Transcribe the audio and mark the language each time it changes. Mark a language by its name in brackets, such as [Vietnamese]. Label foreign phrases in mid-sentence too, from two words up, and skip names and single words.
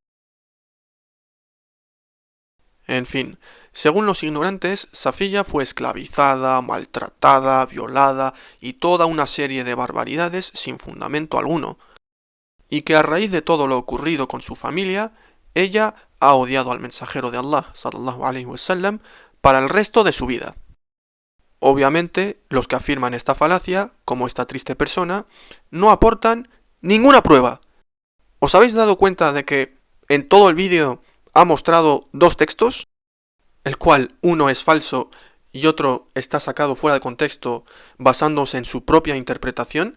[Spanish] En fin, según los ignorantes, Safiya fue esclavizada, maltratada, violada y toda una serie de barbaridades sin fundamento alguno, y que a raíz de todo lo ocurrido con su familia, ella ha odiado al mensajero de Allah, [Arabic] صلى الله عليه وسلم, [Spanish] para el resto de su vida. Obviamente, los que afirman esta falacia, como esta triste persona, no aportan ninguna prueba. ¿Os habéis dado cuenta de que en todo el vídeo ha mostrado dos textos? El cual uno es falso y otro está sacado fuera de contexto basándose en su propia interpretación.